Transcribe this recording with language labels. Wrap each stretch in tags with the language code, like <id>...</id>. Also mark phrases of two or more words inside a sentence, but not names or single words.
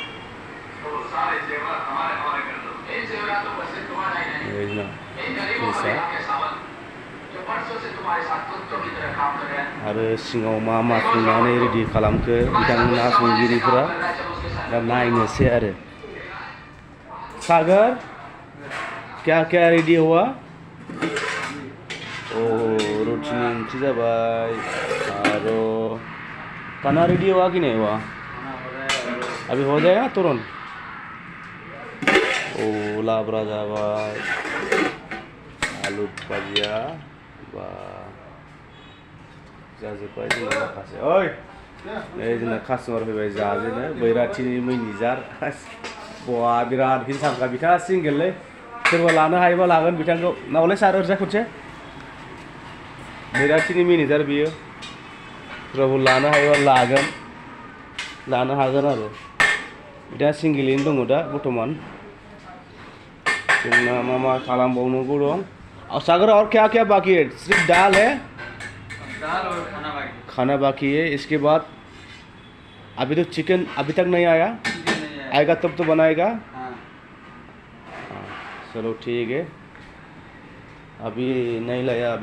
<brx>जोंना फिसा आरो सिङाव मा संनानै रेडि खालामखो बिथांमोना संगिरिफोरा दा नायनोसै आरो सागर</brx> <hi>क्या क्या रेडी हुआ</hi> <brx>ओ रुटिनि ओंख्रि जाबाय आरो</brx> <hi>खाना रेडी हुआ कि नहीं हुआ अभी हो जाएगा तुरंत</hi> <brx>ओ लाब्रा जाबाय आलु भाजिया बा जाजोब्बाय जोंना माखासे ओइ नै जोंना कास्टमार फैबाय जाजेनो बैराथिनि मैनिजार बवा बिराद हिंसाखा बिथाङा सिंगेललै सोरबा लानो हायोबा लागोन बिथांखौ नावलाय सार ओरजा खनसे बैराथिनि मेनेजार बियो सोरबाबो लानो हायोबा लानो हागोन आरो बिथाङा सिंगेलैनो दङ दा बर्थमान जोंना मा खालामबावनांगौ दं</brx> <hi>सागर और क्या क्या बाकी है सिर्फ दाल है दाल और खाना बाकी है इसके बाद अभी तो चिकन अभी तक नहीं आया आएगा तब तो बनाएगा हाँ चलो ठीक है अभी नहीं लाया अभी</hi>